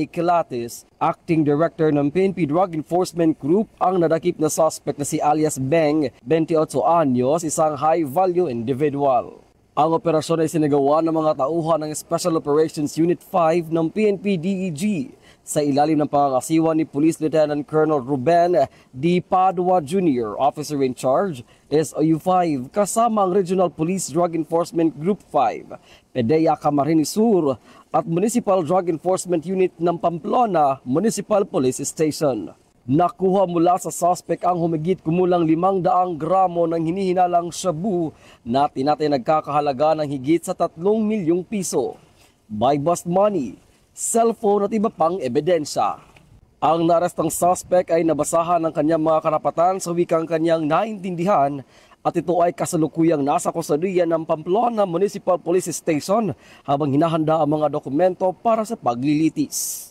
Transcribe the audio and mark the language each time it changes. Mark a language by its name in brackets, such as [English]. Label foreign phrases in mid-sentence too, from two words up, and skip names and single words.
[Filipino] Kilates, Acting Director ng PNP Drug Enforcement Group, ang nadakip na suspect na si alias Beng, 28 anyos, isang [English] high-value individual. [Filipino] Ang operasyon ay sinagawa ng mga tauhan ng Special Operations Unit 5 ng PNP DEG sa ilalim ng pangangasiwa ni Police Lieutenant Colonel Ruben D. Padua Jr., [English] Officer in Charge, [Filipino] SOU-5, kasama ang Regional Police Drug Enforcement Group 5, PDEA Camarines Sur, at Municipal Drug Enforcement Unit ng Pamplona Municipal Police Station. Nakuha mula sa suspect ang humigit kumulang 500 gramo ng hinihinalang shabu na tinatay nagkakahalaga ng higit sa 3 milyong piso. [English] By bust money, [Filipino] cellphone at iba pang ebidensya. Ang naarestang suspect ay nabasahan ng kanyang mga karapatan sa wikang kanyang naintindihan at ito ay kasalukuyang nasa kusodiya ng Pamplona Municipal Police Station habang hinahanda ang mga dokumento para sa paglilitis.